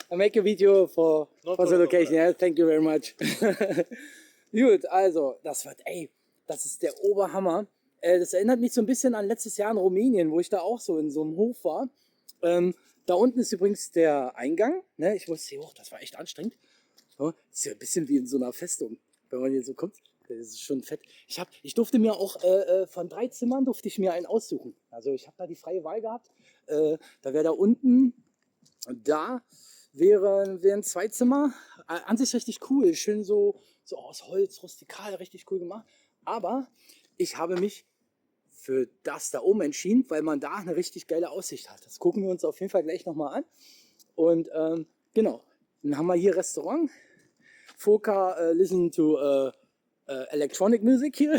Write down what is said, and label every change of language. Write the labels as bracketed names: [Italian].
[English] I make a video for the location. Yeah, thank you very much. [German] Gut, also, das ist der Oberhammer. Das erinnert mich so ein bisschen an letztes Jahr in Rumänien, wo ich da auch so in so einem Hof war. Da unten ist übrigens der Eingang. Ne? Ich musste hier hoch, das war echt anstrengend. So, ist ja ein bisschen wie in so einer Festung, wenn man hier so kommt. Das ist schon fett. Ich durfte mir auch von 3 Zimmern durfte ich mir einen aussuchen. Also ich habe da die freie Wahl gehabt. Da wäre da unten, da wären 2 Zimmer. An sich richtig cool, schön so aus Holz, rustikal, richtig cool gemacht. Aber ich habe mich für das da oben entschieden, weil man da eine richtig geile Aussicht hat. Das gucken wir uns auf jeden Fall gleich nochmal an. Und genau, dann haben wir hier Restaurant. [English] Foka listen to electronic music here.